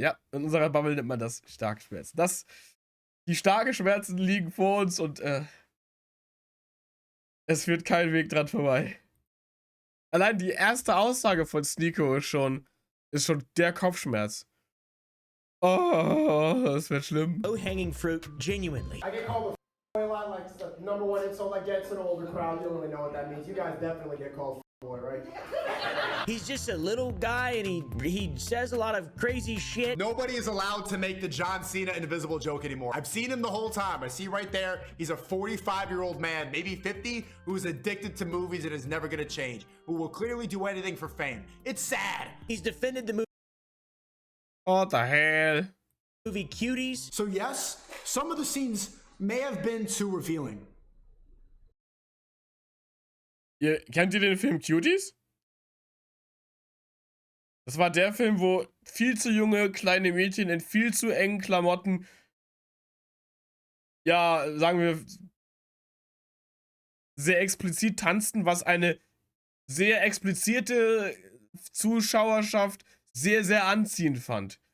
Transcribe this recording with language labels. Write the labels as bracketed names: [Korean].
[German] Ja, in unserer Bubble nennt man das starke Schmerzen. Die starken Schmerzen liegen vor uns und es führt kein Weg dran vorbei. Allein die erste Aussage von SNEAKO ist schon der Kopfschmerz. Oh, das wird schlimm. [English] low-hanging fruit genuinely. I get called a lot, like it's the #1 insult I get to the older crowd. You don't really know what that means. You guys definitely get called boy, right? He's just a little guy and he says a lot of crazy shit. Nobody is allowed to make the John Cena invisible joke anymore. I've seen him the whole time. I see right there, he's a 45-year-old man, maybe 50, who's addicted to movies and is never gonna change, who will clearly do anything for fame. It's sad. He's defended the What the hell? movie Cuties. So yes, some of the scenes may have been too revealing. [German] Kennt ihr den Film Cuties? Das war der Film, wo viel zu junge kleine Mädchen in viel zu engen Klamotten, ja, sagen wir, sehr explizit tanzten, was eine sehr explizite Zuschauerschaft sehr, sehr anziehend fand.